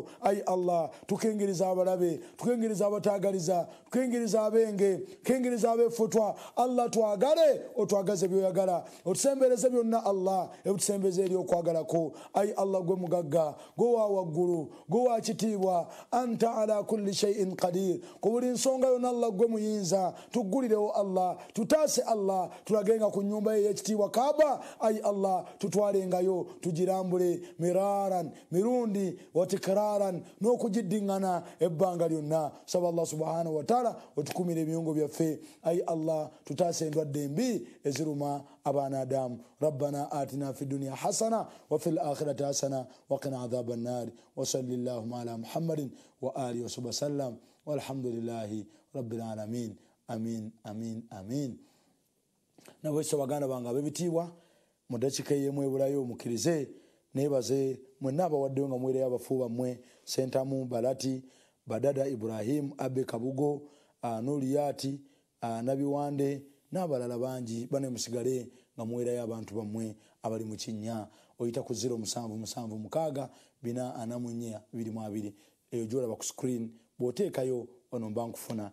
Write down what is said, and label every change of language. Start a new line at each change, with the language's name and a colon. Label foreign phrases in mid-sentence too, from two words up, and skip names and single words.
Ganda: Ayi Allah tukengeriza abalabe tukengeriza abataagaliza tukengeriza ab'enge tukengeriza ab'effutwa. Allah twagale otwagaze by'oyagala otusembereze byonna Allah ebitusembeze eri okwagalako. Ayi Allah gwe mugagga gwe wa waggulu gwe wa kitiibwa
Arabic: أنت على كل شيء قدير
Ganda: ku buli nsonga yonna Allah gwe muyinza. Tuggulirewo Allah tutaase Allah tulagenga ku nnyumba ye y'ekitiibwa Kaaba. Ayi Allah tutwalengayo tugirambule miraran mirundi watikraran n'okugiddiŋŋana ebbanga lyonna. Saba Allah
Arabic: سبحانه وتعالى
Ganda: otukumire ebiyungo byaffe. Ayi Allah tutaase endwadde embi eziruma abaana Adamu.
Arabic: ربنا آتنا في الدنيا حسنة وفي الآخرة حسنة وقنا عذاب النار وصلى الله على محمد وآله وصحبه وسلم والحمد لله رب العالمين. آمين آمين آمين.
Ganda: Nabwekyo baganda bange ab'ebitiibwa mu dakiika ey'emu ebulayo mukkirize neebaze mwenna abawaddeyo nga muweereyo abafu bammwe Sentamu Balati Badada Ibrahim Abe Kabugo Nuriyati Nabiwande n'abalala bangi bane musigale nga muweerayo abantu bammwe abali mu kinnya oyita ku 0776 eyo gy'olaba ku screen bw'oteekayo ono mba nkufuna.